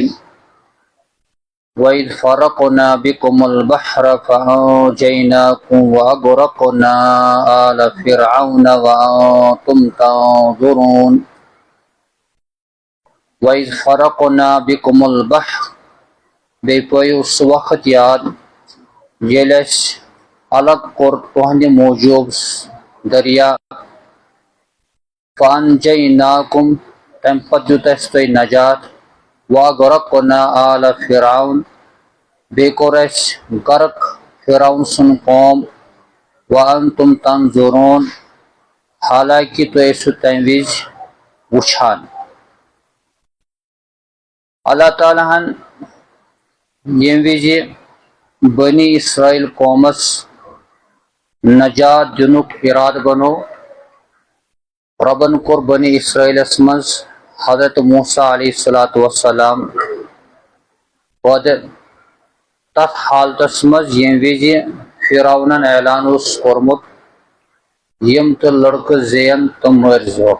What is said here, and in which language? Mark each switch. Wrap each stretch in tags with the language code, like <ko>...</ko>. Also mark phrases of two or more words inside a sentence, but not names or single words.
<ar>وإذ فرقنا بكم البحر فأنجيناكم وأغرقنا آل فرعون وأنتم تنظرون. وإذ فرقنا بكم البحر</ar> <ks>بیٚیہِ سُہ وقت یاد ییٚلہِ اَسہِ الگ کوٚر تُہنٛدِ موٗجوٗب دریا فانجیناکم تمہِ پتہٕ دیُت اَسہِ تۄہہِ نجات</ks> <ar>وغرقنا آل فرعون</ar> <ks>بیٚیہِ کوٚر اَسہِ غرق فرعون سُنٛد قوم</ks> <ar>وانتم تنظرون</ar> <ks>حالانکہِ تُہۍ ٲسِو تمہِ وِزِ وٕچھان. اللہ تعالیٰ ہن ییٚمہِ وِزِ بنی اسرائیل قومس نجات دِنُک اِرادٕ بنوو رۄبن کوٚر بنی اسرائیلس منٛز حضرت موسیٰ</ks> <ar>علیہ الصلوۃ والسلام</ar> <ks>پٲدٕ تتھ حالتس منٛز ییٚمہِ وِزِ فرعونن اعلان اوس کوٚرمُت یِم تہِ لڑکہٕ زیٚین تِم مٲرۍزِہوکھ.</ks>